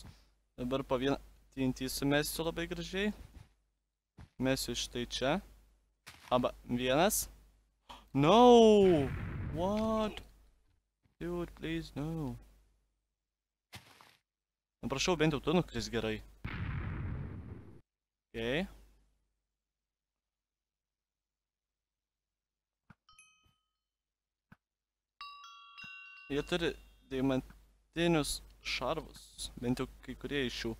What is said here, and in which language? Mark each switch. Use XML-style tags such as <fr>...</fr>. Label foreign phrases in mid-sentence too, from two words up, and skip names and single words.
<lt>Dabar po vieną TNT sumesiu labai gražiai. Mesiu štai čia. Aba, vienas.</lt> <en>No! What? Dude, please, no.</en> <lt>Prašau, bent jau tu nukris gerai. Okay. Jie turi deimantinius šarvus, bent jau kai kurie iš jų.</lt>